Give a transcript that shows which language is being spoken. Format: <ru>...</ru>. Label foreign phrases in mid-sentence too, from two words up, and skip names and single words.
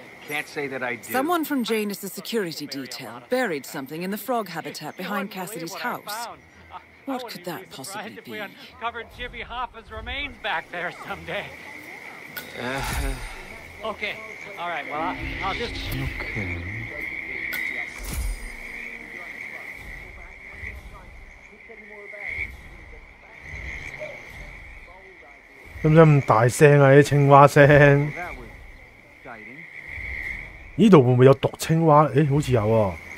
<en>Can't say that I do. Someone from Janus' security detail buried something in the frog habitat behind Cassidy's house. What could that possibly be? We uncovered Jimmy Hoffa's remains back there someday. Okay, all right, well, I'll just... Okay.</en> <yue>使唔使咁大聲啊？啲青蛙聲。呢度會唔會有毒青蛙？誒，好似有喎。</yue>